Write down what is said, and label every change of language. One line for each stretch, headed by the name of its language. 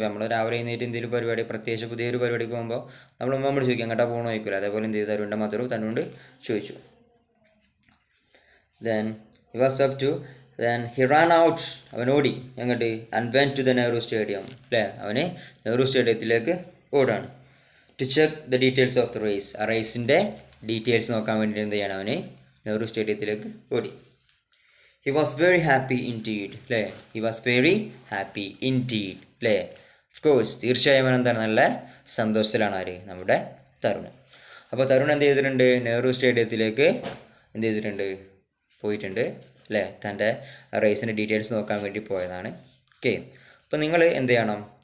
Malayalam: നമ്മൾ രാവിലെ എഴുന്നേറ്റ് എന്തെങ്കിലും പരിപാടി, പ്രത്യേകിച്ച് പുതിയൊരു പരിപാടിക്ക് പോകുമ്പോൾ നമ്മൾ ചോദിക്കും എങ്ങോട്ടാ പോകണോ ചോദിക്കില്ല. അതേപോലെ എന്ത് ചെയ്തു? തരുണിൻ്റെ മദർ തന്നോട് ചോദിച്ചു.
English: Then he was up to, then he ran out.
Malayalam: അവൻ ഓടി അങ്ങോട്ട്.
English: and went to the Nehru Stadium.
Malayalam: അല്ലേ, അവന് Nehru സ്റ്റേഡിയത്തിലേക്ക് ഓടാണ്.
English: to check the details of the race.
Malayalam: ആ റേസിൻ്റെ ഡീറ്റെയിൽസ് നോക്കാൻ വേണ്ടി എന്ത് ചെയ്യണം? അവന് നെഹ്റു സ്റ്റേഡിയത്തിലേക്ക് ഓടി.
English: he was very happy indeed. അല്ലേ, he was very happy indeed.
Malayalam: അല്ലേ,
English: of course
Malayalam: തീർച്ചയായും അവൻ എന്താണ്? നല്ല സന്തോഷത്തിലാണ്. ആര്? നമ്മുടെ തരുൺ. അപ്പോൾ തരുൺ എന്ത് ചെയ്തിട്ടുണ്ട്? നെഹ്റു സ്റ്റേഡിയത്തിലേക്ക് എന്ത് ചെയ്തിട്ടുണ്ട്? പോയിട്ടുണ്ട്. അല്ലേ, തൻ്റെ റേസിൻ്റെ ഡീറ്റെയിൽസ് നോക്കാൻ വേണ്ടി പോയതാണ്. ഓക്കെ. അപ്പോൾ നിങ്ങൾ എന്ത് ചെയ്യണം?